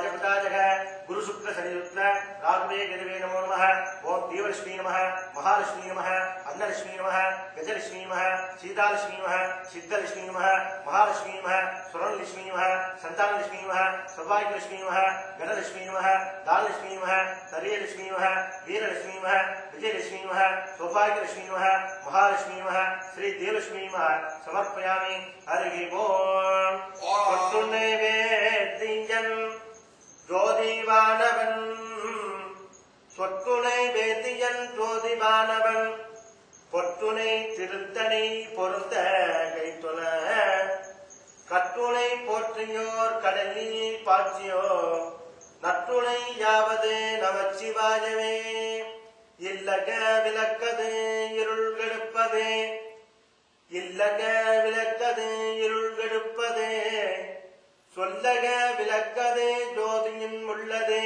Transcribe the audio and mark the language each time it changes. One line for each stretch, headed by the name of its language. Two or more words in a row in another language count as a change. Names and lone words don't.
Sanskrit: पिताजः गुरु शुक्र शनि रुद्र राघवे गिरवे नमो नमः ओम देवलक्ष्मी नमः महालक्ष्मी नमः अन्नलक्ष्मी नमः गजलक्ष्मी नमः सीतालक्ष्मी नमः सिद्धलक्ष्मी नमः महालक्ष्मी नमः स्वर्णलक्ष्मी नमः संतानलक्ष्मी नमः सौभाग्यलक्ष्मी नमः गणलक्ष्मी नमः दानलक्ष्मी नमः तर्यलक्ष्मी नमः वीरलक्ष्मी नमः विजयलक्ष्मी नमः सौभाग्यलक्ष्मी नमः महालक्ष्मी नमः श्री देवलक्ष्मी नमः समर्पयामि हरि ओम
Tamil: नैवेद्यं ज्योतिवानवन् சொற்றுனை வேதியன் ஜோதிவானவன் பொற்றுனை திருத்தனை பொருந்த கைத்தொல கற்றுனை போற்றியோர் கடலில் பாய்ச்சியோர் நற்றுனை யாவது நமச்சிவாயவே இல்லக விளக்கது இருள் கெடுப்பதே இல்லக விளக்கது இருள் கெடுப்பதே சொல்லக விளக்கதே ஜோதியின் உள்ளதே